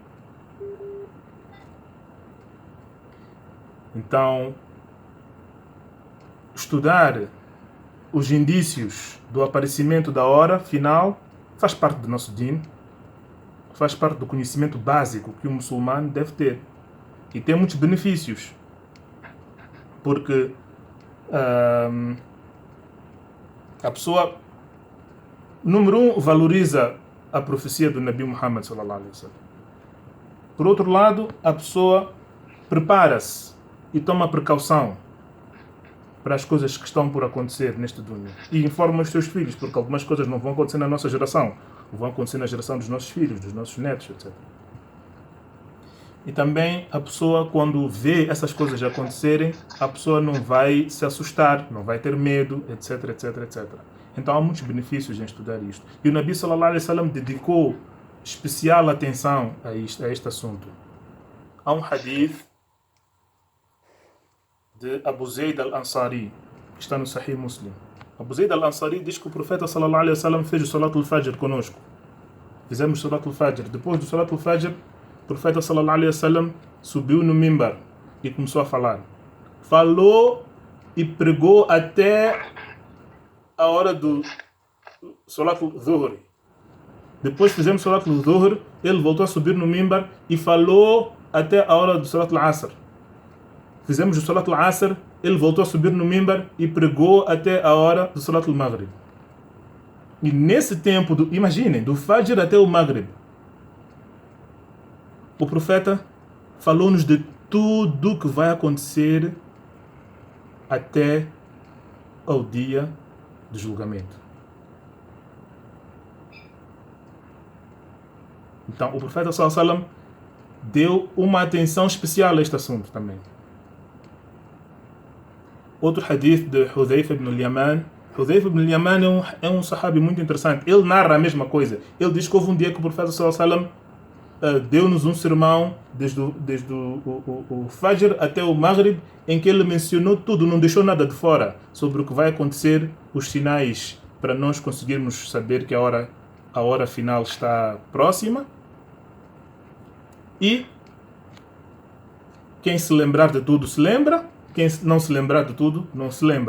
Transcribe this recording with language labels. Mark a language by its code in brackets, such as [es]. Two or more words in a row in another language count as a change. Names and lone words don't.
[pt] Então, estudar os indícios do aparecimento da hora final faz parte do nosso din, faz parte do conhecimento básico que o muçulmano deve ter. E tem muitos benefícios, porque a pessoa, número 1, valoriza a profecia do Nabi Muhammad [ar] صلى الله عليه وسلم. [pt] Por outro lado, a pessoa prepara-se e toma precaução para as coisas que estão por acontecer neste mundo. E informa os seus filhos, porque algumas coisas não vão acontecer na nossa geração, vão acontecer na geração dos nossos filhos, dos nossos netos, etc. E também a pessoa, quando vê essas coisas acontecerem, a pessoa não vai se assustar, não vai ter medo, etc, etc, etc. Então há muitos benefícios em estudar isto. E o Nabi [ar] صلى الله عليه وسلم [pt] dedicou especial atenção a este assunto. Há um hadith de Abu Zayd al-Ansari, que está no Sahih Muslim. Abu Zayd al-Ansari diz que o profeta [ar] صلى الله عليه وسلم [pt] fez o Salat al-Fajr conosco. Fizemos o Salat al-Fajr. Depois do Salat al-Fajr, o profeta [ar] صلى الله عليه وسلم [pt] subiu no mimbar e começou a falar. Falou e pregou até a hora do Salat al-Dhuhr. Depois fizemos o Salat al-Dhuhr, ele voltou a subir no mimbar e falou até a hora do Salat al-Asr. Fizemos o Salat al-Asr, ele voltou a subir no mimbar e pregou até a hora do Salat al-Maghrib. E nesse tempo, imaginem, do Fajr até o Maghrib, o profeta falou-nos de tudo que vai acontecer até ao dia do julgamento. Então o profeta [ar] صلى الله عليه وسلم [pt] deu uma atenção especial a este assunto também. Outro hadith de Hudhayfa ibn al-Yaman. Hudhayfa ibn al-Yaman é um sahabi muito interessante. Ele narra a mesma coisa. Ele diz que houve um dia que o profeta [ar] صلى الله عليه وسلم [pt] deu-nos um sermão desde o Fajr até o Maghrib, em que ele mencionou tudo, não deixou nada de fora sobre o que vai acontecer, os sinais para nós conseguirmos saber que a hora final está próxima. E quem se lembrar de tudo se lembra, quem não se lembrar de tudo não se lembra.